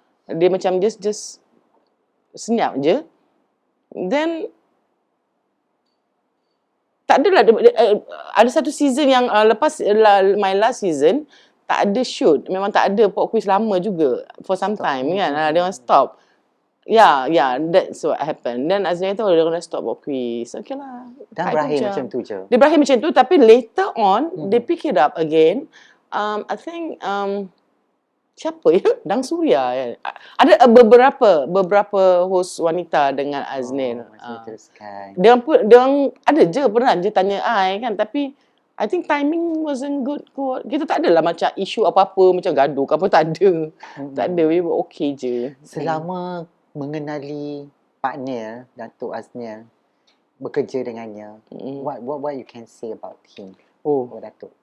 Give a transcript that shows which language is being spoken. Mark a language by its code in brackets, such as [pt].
[ms] Dia macam [en] just [ms] senyap je. Then tak adalah, ada satu season yang lepas [en] my last season [ms] tak ada shoot, memang tak ada Pop Quiz lama juga [en] for some time [ms] kan. Dia orang stop. [en] Yeah, that's what happened. [ms] Then Azria tahu dia orang stop Pop Quiz. Okay lah. Dan berakhir macam tu je. Dia berakhir macam tu, tapi [en] later on, they pick it up again. I think, [ms] siapa ya? Dang Surya. Ya. Ada beberapa host wanita dengan Aznil. Dia orang ada je, pernah je tanya I kan. Tapi, [en] I think timing wasn't good [ms] kot. Kita tak adalah macam isu apa-apa, macam gaduh ke apa, tak ada. Tak ada, [en] we were okay [ms] je. Selama mengenali Pak Nil, Datuk Aznil, bekerja dengannya, [en] what you can say about him? [ms] Datuk.